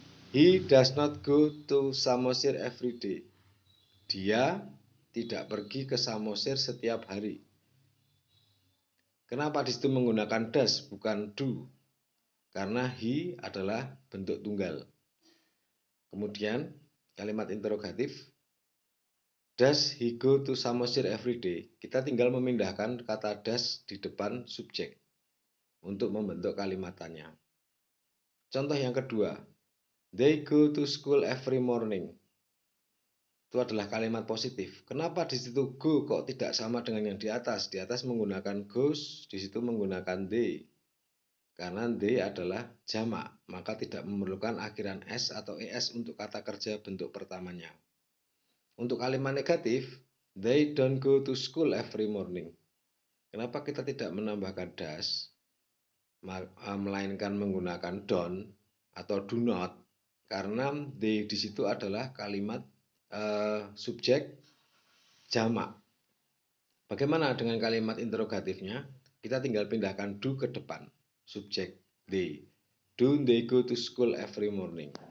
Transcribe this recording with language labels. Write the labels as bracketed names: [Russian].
[English] He does not go to Samosir every day. [Indonesian] Dia tidak pergi ke Samosir setiap hari. Kenapa di situ menggunakan does bukan do? Karena he adalah bentuk tunggal. Kemudian kalimat interrogatif, [English] does he go to Samosir every day? [Indonesian] Kita tinggal memindahkan kata does di depan subjek untuk membentuk kalimatannya. Contoh yang kedua, [English] they go to school every morning. [Indonesian] Itu adalah kalimat positif. Kenapa di situ go kok tidak sama dengan yang di atas? Di atas menggunakan goes, di situ menggunakan they. Karena they adalah jamak, maka tidak memerlukan akhiran s atau es untuk kata kerja bentuk pertamanya. Untuk kalimat negatif, [English] they don't go to school every morning. [Indonesian] Kenapa kita tidak menambahkan does, melainkan menggunakan don't atau do not? Karena they di situ adalah kalimat subjek jamak. Bagaimana dengan kalimat interrogatifnya? Kita tinggal pindahkan do ke depan, subjek they. [English] Do they go to school every morning?